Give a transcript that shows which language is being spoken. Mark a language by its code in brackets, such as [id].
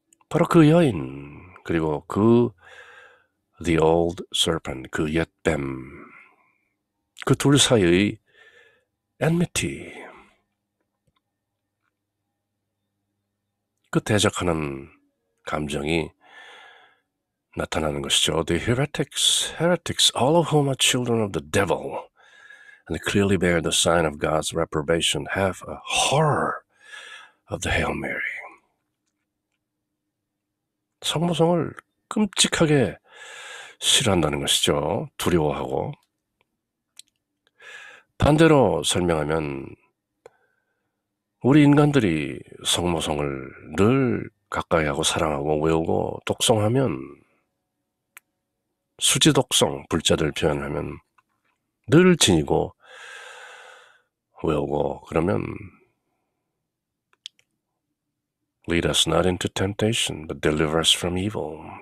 [ko] 바로 그 여인, 그리고 그 The Old Serpent, 그 옛뱀, 그 둘 사이의 enmity, 그 대적하는 감정이 나타나는 것이죠. [en] The heretics, all of whom are children of the devil, and clearly bear the sign of God's reprobation, have a horror of the Hail Mary. [ko] 성모성을 끔찍하게 싫어한다는 것이죠. 두려워하고. 반대로 설명하면 우리 인간들이 성모성을 늘 가까이하고 사랑하고 외우고 독송하면, 수지독송, 불자들 표현하면 늘 지니고 외우고 그러면 [en] Lead us not into temptation, but deliver us from evil.